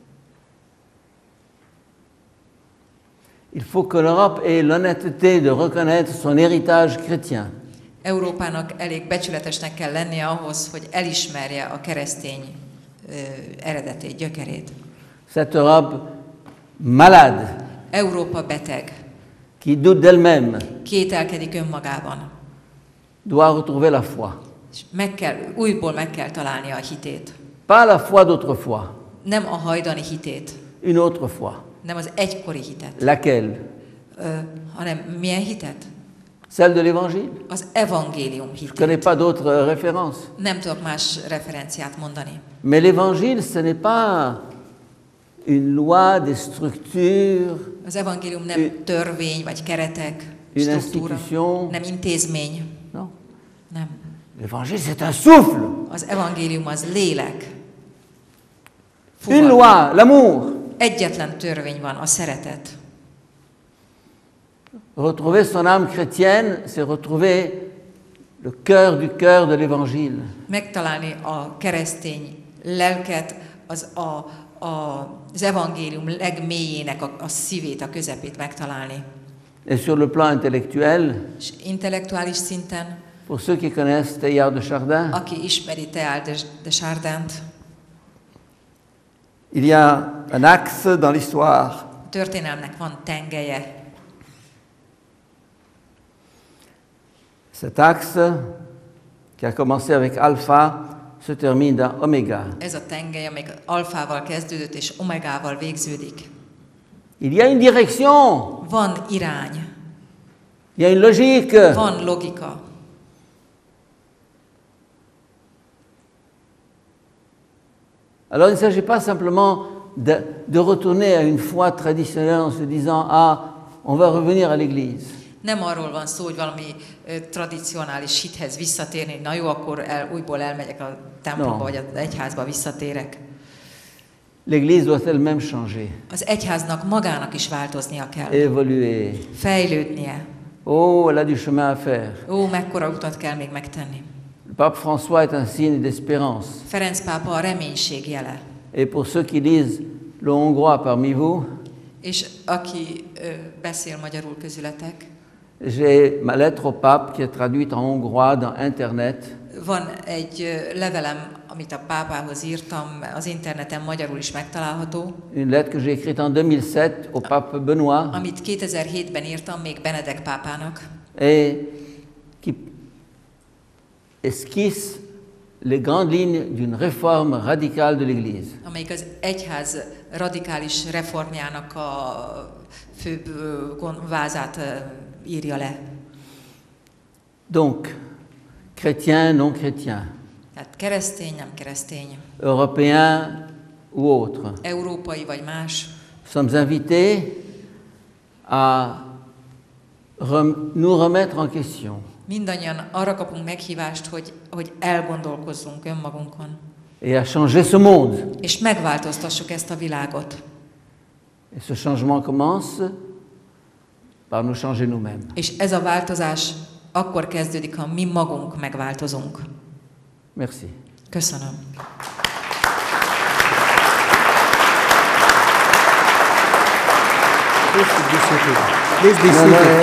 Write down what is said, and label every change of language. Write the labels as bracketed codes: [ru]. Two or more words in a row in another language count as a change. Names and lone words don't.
[fr] Il faut que l'Europe ait l'honnêteté de reconnaître son héritage chrétien. [hu] Európának elég becsületesnek kell lennie ahhoz, hogy elismerje a keresztény eredetét, gyökerét. [fr] Cette Europe malade, [hu] Európa beteg, [fr] qui doute d'elle-même, [hu] kételkedik önmagában, [fr] doit retrouver la foi. [hu] és újból meg kell találnia a hitét. [fr] Pas la foi d'autrefois, [hu] Nem a hajdani hitét, [fr] une autre foi. [hu] nem az egykori hitet, [fr] Laquelle? [hu] hanem milyen hitet? [fr] Celle de l'Évangile. [hu] Az evangélium [fr] Je ne connais [hu] hitét. [fr] pas d'autres références. [hu] Nem tudok más referenciát mondani. [fr] Mais l'Évangile, ce n'est pas une loi, des structures, [hu] Az evangélium nem törvény vagy keretek, [fr] une [hu] struktúra, [fr] institution. [hu] nem intézmény, [fr] Non. [hu] nem. [fr] L'Évangile, c'est un souffle, [hu] Az evangélium az lélek. [fr] une loi, l'amour. [hu] Egyetlen törvény van, a szeretet. [fr] Retrouver son âme chrétienne, c'est retrouver le cœur du cœur de l'Évangile. [hu] Megtalálni a keresztény lelket, az evangélium legmélyének a szívét, a közepét megtalálni. [fr] Et sur le plan intellectuel, [hu] És intellektuális szinten, [fr] pour ceux qui connaissent Teilhard de Chardin, [hu] aki ismeri Teilhard de Chardint, [fr] il y a un axe dans l'histoire. [hu] a történelmnek van tengelye. [fr] Cet axe, qui a commencé avec alpha, se termine dans oméga. [hu] Ez a tengely, amelyik alfával kezdődött és omegával végződik. [fr] Il y a une direction, [hu] Van irány, [fr] il y a une logique. [hu] van logika. [fr] Alors il ne s'agit pas simplement de retourner à une foi traditionnelle en se disant « Ah, on va revenir à l'église ». [hu] Nem arról van szó, hogy valami tradicionális hithez visszatérni, na jó, akkor újból elmegyek a templomba, [fr] No. [hu] vagy az egyházba visszatérek. [fr] L'église doit elle-même changer, [hu] Az egyháznak magának is változnia kell, [fr] évoluer. [hu] fejlődnie. [fr] Oh, elle a du chemin à faire. [hu] Ó, mekkora utat kell még megtenni. [fr] Le pape François est un signe d'espérance. [hu] Ferenc pápa a reménység jele. [fr] Et pour ceux qui lisent le hongrois parmi vous, [hu] És aki beszél magyarul közületek, [fr] j'ai ma lettre au pape qui est traduite en hongrois dans Internet. [hu] van egy levelem, amit a pápához írtam, az interneten magyarul is megtalálható, [fr] Une lettre que j'ai écrite en 2007 au pape Benoît [hu] amit 2007-ben írtam még Benedek pápának, [fr] et qui esquisse les grandes lignes d'une réforme radicale de l'Église. [hu] amelyik az egyház radikális reformjának a főbb vázát írja le. [fr] Donc, chrétien, non chrétien, [hu] Tehát keresztény, nem keresztény, [fr] européen ou autre, [hu] európai vagy más. [fr] sommes invités à nous remettre en question. [hu] Mindannyian arra kapunk meghívást, hogy elgondolkozzunk önmagunkon, [fr] Et à changer ce monde. [hu] és megváltoztassuk ezt a világot. [fr] Et ce changement commence par nous changer nous-mêmes. [hu] És ez a változás akkor kezdődik, ha mi magunk megváltozunk. [fr] Merci. [hu] Köszönöm. [en] Please be [fr] Non, non, [en] seated.